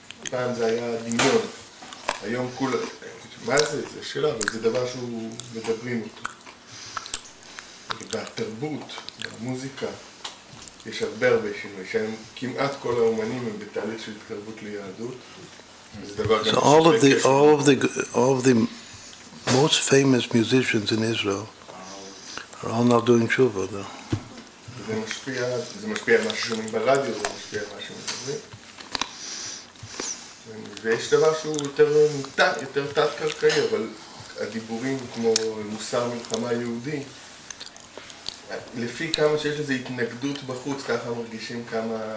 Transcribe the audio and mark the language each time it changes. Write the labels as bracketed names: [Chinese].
[Hebrew] פעם זה היה דמיון, היום כולה... מה זה? זה שלב, זה דבר שהוא מדברים אותו. בתרבות, במוזיקה, יש הרבה שינוי, שהם כמעט כל האומנים הם בתהליך של התקרבות ליהדות. זה דבר גם... [English] So all of the most famous musicians in Israel are all now doing tshuva, though. [Hebrew] זה משפיע על מה ששומעים ברדיו, זה משפיע על מה שמדברים. ויש דבר שהוא יותר תת-קרקעי, אבל הדיבורים כמו מוסר מלחמה יהודי, לפי כמה שיש לזה התנגדות בחוץ, ככה מרגישים כמה...